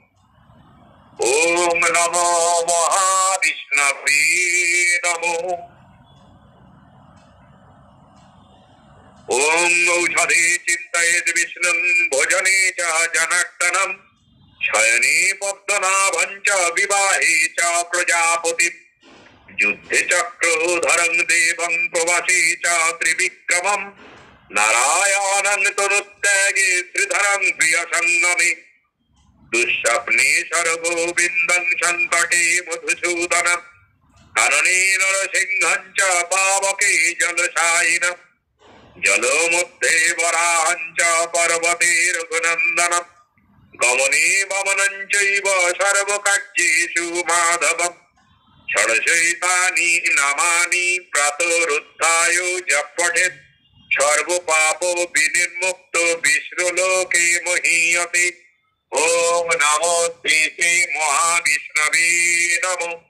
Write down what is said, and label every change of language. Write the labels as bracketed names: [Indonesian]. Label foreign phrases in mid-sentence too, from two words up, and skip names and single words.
[Sanskrit] ওম নমো মহাবিষ্ণবে নমো ওম ঔষধে চিন্তয়েৎ বিষ্ণুং ভোজনে চ জনার্দনম শয়নে পদ্মনাভং চ বিবাহে চ প্রজাপতি যুদ্ধে চক্রধরং দেবং প্রবাসে চ ত্রিবিক্রমম নারায়ণং তনুত্যাগে শ্রীধরং প্রিয় সঙ্গমে দুঃস্বপ্নে সর্বগোবিন্দং সংকটে মধুসূদনম কাননে নরসিংহং চ পাবকে জলশায়িনম জলমধ্যে বরাহং চ পর্বতে রঘুনন্দনম গমনে বমনং চৈব সর্বকার্যেষু মাধবম ষড়শৈতানি নামানি প্রাতরুত্থায় জপ পঠেৎ সর্বপাপ বিনির্মুক্ত বিষ্ণুলোকে মহীয়তে ওম নমো শ্রী শ্রী মহাবিষ্ণবে নমো